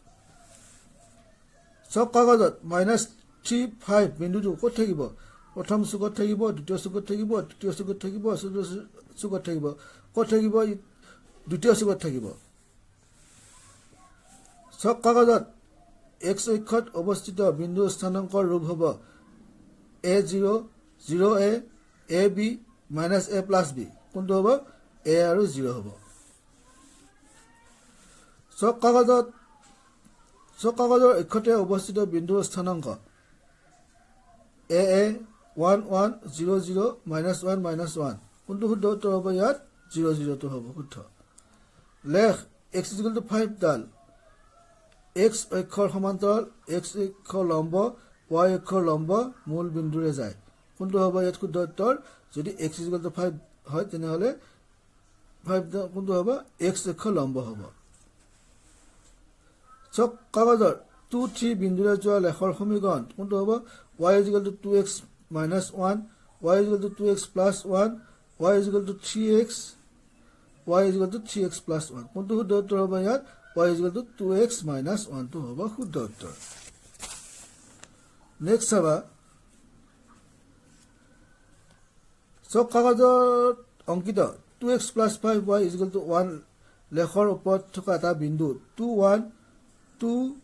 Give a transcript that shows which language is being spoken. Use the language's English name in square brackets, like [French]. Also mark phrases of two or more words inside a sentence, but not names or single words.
[Assamese] চক কাগজত -3 5 বিন্দুটো ক'ত থাকিব প্ৰথম চুকত থাকিব দ্বিতীয় চুকত থাকিব তৃতীয় চুকত থাকিব চতুৰ্থ চুকত থাকিব ক'ত থাকিব দ্বিতীয় চুকত থাকিব চক কাগজত x অক্ষত অৱস্থিত বিন্দু স্থানাংকৰ ৰূপ হ'ব a0 0a ab - a plus b কোনটো হ'ব a আৰু 0 হ'ব চক কাগজৰ অক্ষতে অৱস্থিত বিন্দুৰ স্থানাংক a 1 1 0 0 -1 -1 কোনটো শুদ্ধ উত্তৰ হ'ব ইয়াত 0 0 টো হ'ব শুদ্ধ লেখ x = 5 ডাল x অক্ষৰ সমান্তৰাল x অক্ষৰ লম্ব y অক্ষৰ লম্ব মূল বিন্দুৰে যায় কোনটো হ'ব ইয়াত শুদ্ধ উত্তৰ যদি x = 5 হয় তেনেহলে 5 কোনটো হ'ব x অক্ষৰ লম্ব হ'ব চক কাগজৰ 2 3 বিন্দুৰে যোৱা লেখৰ সমীকৰণ কোনটো হ'ব y = 2x - 1 y = 2x + 1 y = 3x y = 3x + 1 কোনটো শুদ্ধ উত্তৰ হ'ব ইয়াত y = 2x - 1 টো হ'ব শুদ্ধ উত্তৰ নেক্সট চাবা চক কাগজত অংকিত 2x + 5y = 1 লেখৰ ওপৰত থকা এটা বিন্দু 2 1 2